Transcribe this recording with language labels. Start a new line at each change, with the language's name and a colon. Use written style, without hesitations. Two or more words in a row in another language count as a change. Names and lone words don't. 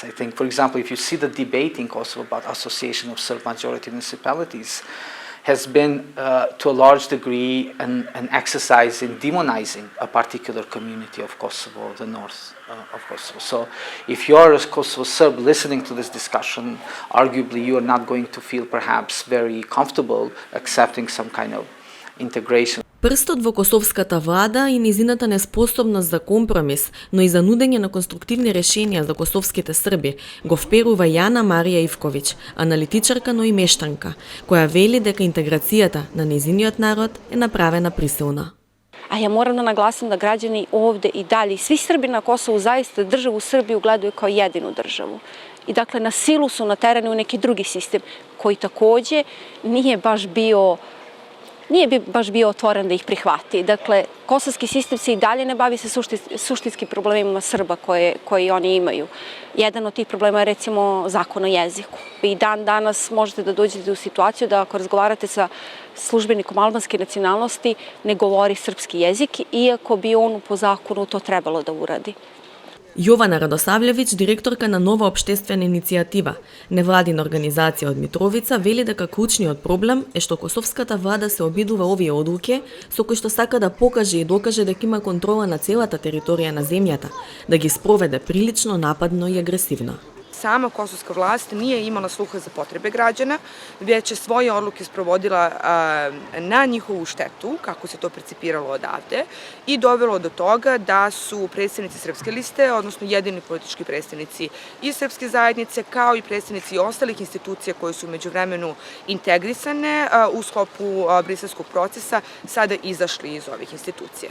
English: I think, for example, if you see the debate in Kosovo about association of Serb majority municipalities, has been to a large degree an exercise in demonizing a particular community of Kosovo, the north of Kosovo. So if you are a Kosovo Serb listening to this discussion, arguably you are not going to feel perhaps very comfortable accepting some kind of integration.
Macedonian: Прстот во косовската влада и низината неспособност за компромис, но и за нудење на конструктивни решенија за косовските срби, го вперува Јана Марија Ивковиќ, аналитичарка, но и мештанка, која вели дека интеграцијата на низиниот народ е направена присилна.
Serbian: A ja moram da naglasim da građani ovde i dalje, svi Srbi na Kosovu zaista državu Srbiju gledaju kao jedinu državu. I dakle na silu su naterani u neki drugi sistem koji takođe nije baš bio otvoren da ih prihvati. Dakle, kosovski sistem se i dalje ne bavi se suštinskim problemima Srba koji oni imaju. Jedan od tih problema je recimo zakon o jeziku. I dan danas možete da dođete u situaciju da ako razgovarate sa službenikom albanske nacionalnosti ne govori srpski jezik, iako bi on po zakonu to trebalo da uradi.
Macedonian: Јована Радосављевиќ, директорка на нова општествена иницијатива, невладина организација од Митровица, вели дека клучниот проблем е што косовската влада се обидува овие одлуки со кои што сака да покаже и докаже дека има контрола на целата територија на земјата, да ги спроведе прилично нападно и агресивно.
Serbian: Sama kosovska vlast nije imala sluha za potrebe građana, već je svoje odluke sprovodila na njihovu štetu, kako se to percipiralo odavde, i dovelo do toga da su predstavnici Srpske liste, odnosno jedini politički predstavnici i Srpske zajednice, kao i predstavnici ostalih institucija koje su međuvremenu integrisane u sklopu briselskog procesa, sada izašli iz ovih institucija.